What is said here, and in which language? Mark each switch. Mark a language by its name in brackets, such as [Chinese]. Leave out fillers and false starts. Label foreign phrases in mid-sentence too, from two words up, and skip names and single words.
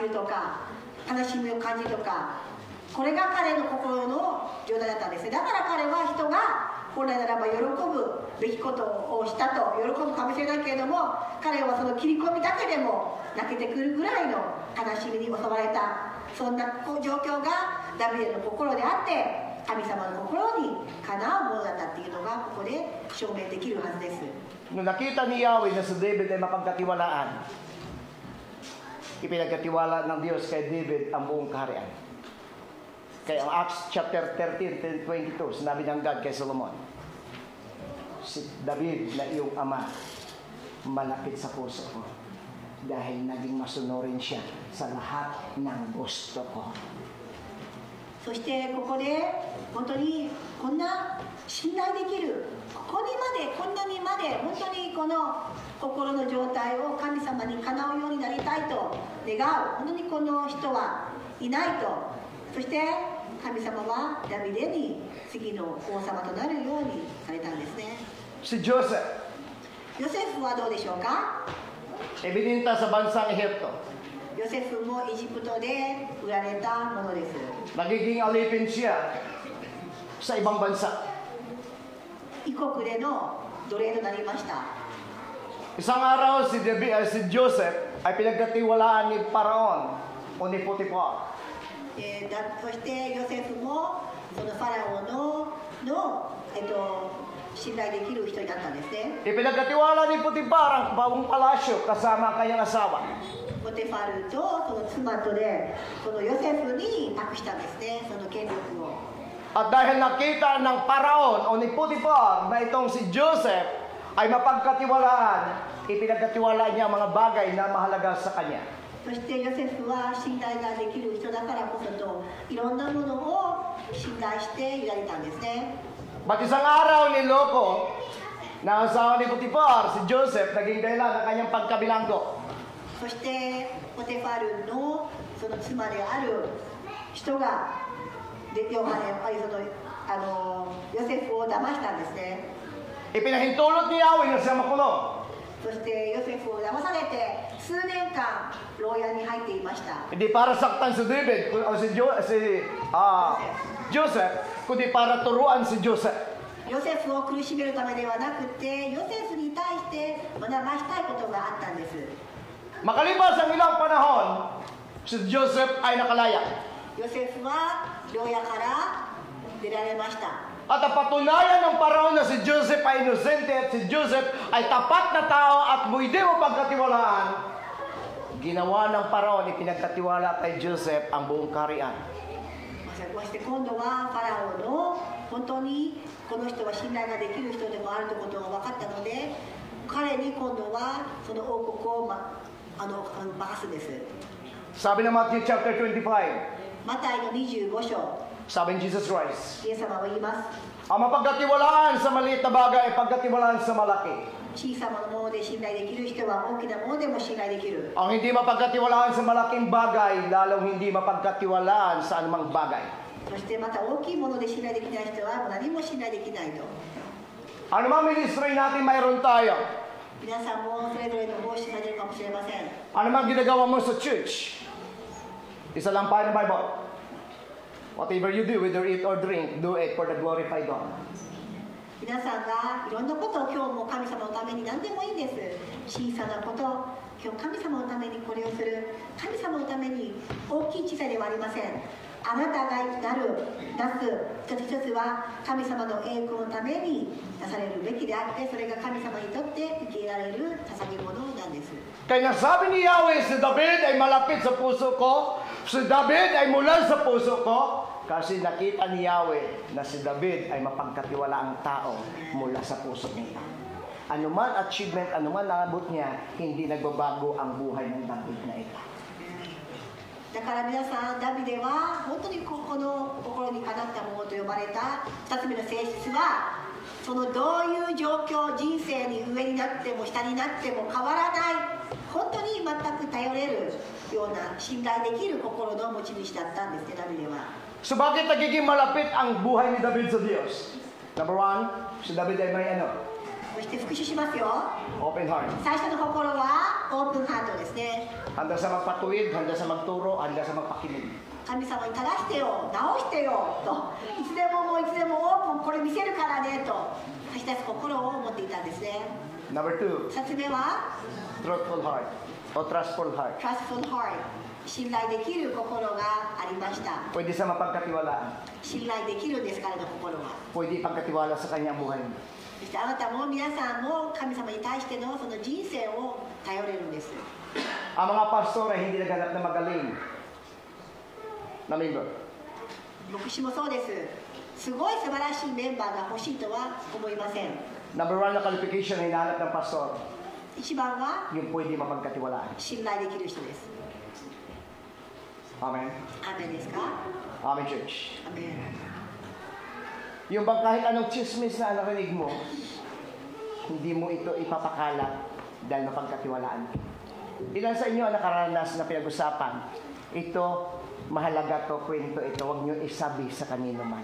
[Japanese] るとか悲しみを感じるとか、これが彼の心の状態だったんです。だから彼は人が本来ならば喜ぶべきことをしたと喜ぶかもしれないけれども、彼はその切り込みだけでも泣けてくるぐらいの悲しみに襲われた、そんな状況がダビデの心であって、神様の心にかなうものだったっていうのがここで証明できるはずです。 [Filipino] Nung nakita ni Yahweh na si David ay mapagkatiwalaan, ipinagkatiwala ng Diyos kay David ang buong kaharian. Kaya ang [English] Acts chapter [Filipino] 13, 22, sinabi ng God kay Solomon, si David na iyong ama, malapit sa puso ko dahil naging masunurin siya sa lahat ng gusto ko. [Japanese] そしてここで本当にこんな信頼できる、こんなにまで本当にこの心の状態を神様にかなうようになりたいと願う、本当にこの人はいないと。そして神様はダビデに次の王様となるようにされたんですね。 [Filipino] Si Joseph, [Japanese] ヨセフはどうでしょうか。 [Filipino] ibininta sa bansang Ehipto. [Japanese] ヨセフもエジプトで売られたものです。 [Filipino] Nagiging alipin siya sa ibang bansa. [Japanese] 異国での奴隷となりました。 [Filipino] Isang araw si Joseph ay pinagkatiwalaan ni Paraon o ni Potiphar. [Japanese] そしてヨセフもそのファラオの信頼できる人になったんですね。 [Filipino] Ipinagkatiwala ni Potiphar ang bagong palasyo kasama ang kanyang asawa. [Japanese] ポテファルとその妻とでそのヨセフに託したんですね、その権力を。 [Filipino] At dahil nakita ng Paraon o ni Potiphar na itong si Joseph ay mapagkatiwalaan, ipinagkatiwala niya ang mga bagay na mahalaga sa kanya. [Japanese] そしてヨセフは信頼ができる人だからこそといろんなものを信頼していられたんですね。 [Filipino] But isang araw niloko na asawa ni Potiphar, si Joseph, naging dahilan ng kanyang pagkabilanggo. [Japanese] そしてポテファルのその妻である人がヨセフを騙したんですね。 [Filipino] Ipinahintulot ni Yahweh na siya makulong. [Japanese] そしてヨセフを騙されて数年間牢屋に入っていました。 [Filipino] Hindi para saktan si David o si Joseph, kundi para turuan si Joseph. [Japanese] ヨセフを苦しめるためではなくて、ヨセフに対して学ばしたいことがあったんです。 [Filipino] Makalipas ang ilang panahon, si Joseph ay nakalaya. [Japanese] ヨセフは牢屋から出られました。 [Filipino] At napatunayan ng Paraon na si Joseph ay inosente at si Joseph ay tapat na tao at hindi mo pagkatiwalaan. Ginawa ng Paraon, ipinagkatiwala kay Joseph ang buong kaharian. [Japanese] そして今度はファラオの本当にこの人は信頼ができる人でもあるということが分かったので、彼に今度はその王国をバースです。 [Filipino] Sabi ng [English] Matthew chapter [Filipino] 25, [Japanese] マタイの25章、 [Filipino] sabi ni Jesus Christ, [Japanese] イエス様は言います。 [Filipino] ang mapagkatiwalaan sa maliit na bagay ay pagkatiwalaan sa malaki. [Japanese] 小さなもので信頼できる人は大きなものでも信頼できる。 [Filipino] Ang hindi mapagkatiwalaan sa malaking bagay, lalong hindi mapagkatiwalaan sa anumang bagay. [Japanese] そしてまた大きいもので信頼できない人は何も信頼できないと。 [Filipino] Ano mang ministry natin, mayroon tayo. [Japanese] 皆さんもそれぞれの奉仕されるかもしれません。 [Filipino] Ano mang ginagawa mo sa church, isa lang pa ng Bible. [English] Whatever you do, whether eat or drink, do it for the glorified God. [Japanese] 皆さんがいろんなことを今日も神様のために何でもいいんです。小さなこと、今日神様のためにこれをする。神様のために大きい小さいではありません。あなたがなる、出す一つ一つは神様の栄光のために出されるべきであって、それが神様にとって受け入れられる捧げ物なんです。 [Filipino] Kaya nasabi ni Yahweh, si David ay malapit sa puso ko, si David ay mula sa puso ko, kasi nakita ni Yahweh na si David ay mapagkatiwalaang tao mula sa puso niya. Anuman achievement, anuman naabot niya, hindi nagbabago ang buhay ng David na ito. [Japanese] だから皆さん、ダビデは本当にこの心にかなったものと呼ばれた2つ目の性質は、そのどういう状況、人生に上になっても下になっても変わらない、本当に全く頼れるような信頼できる心の持ち主だったんですね、ダビデは。 [Filipino] So bakit nagiging malapit ang buhay ni David sa Diyos? [English] Number one, [Filipino] si David ay may [Japanese] そして復習しますよ。 [English] open heart. [Japanese] 最初の心は [English] open heart [Japanese] ですね。 [Filipino] Handa sa magpatuwid, handa sa magturo, handa sa magpakinig. [Japanese] 神様に正してよ、直してよと、いつでももういつでもオープン、これ見せるからねと差し出す心を持っていたんですね。 [English] Number two, [Japanese] 2 つ目は [English] truthful heart o trustful heart. trustful heart、 [Japanese] 信頼できる心がありました。 [Filipino] Pwede sa mapagkatiwalaan. [Japanese] 信頼できるんです、彼の心は。 [Filipino] Pwede ipagkatiwala sa kanyang buhay. [Japanese] そしてあなたも皆さんも神様に対してのその人生を頼れるんです。 [Filipino] Ang mga pastor ay hindi naghanap na magaling na member. [Japanese] 牧師もそうです。すごい素晴らしいメンバーが欲しいとは思いません。 [English] Number one [Filipino] na qualification na hinahanap ng pastor, [Japanese] 一番は [Filipino] yung pwede mapagkatiwalaan. [Japanese] 信頼できる人です。 [Filipino] Amen? [Japanese] アーメンですか？ [English] Amen, church. [Japanese] アーメン。 [Filipino] Yung bang kahit anong chismis na narinig mo, hindi mo ito ipapakalat dahil mapagkatiwalaan. Ilan sa inyo ang nakaranas na pinag-usapan? Ito, mahalaga to, kwento ito, huwag nyo isabi sa kanino man.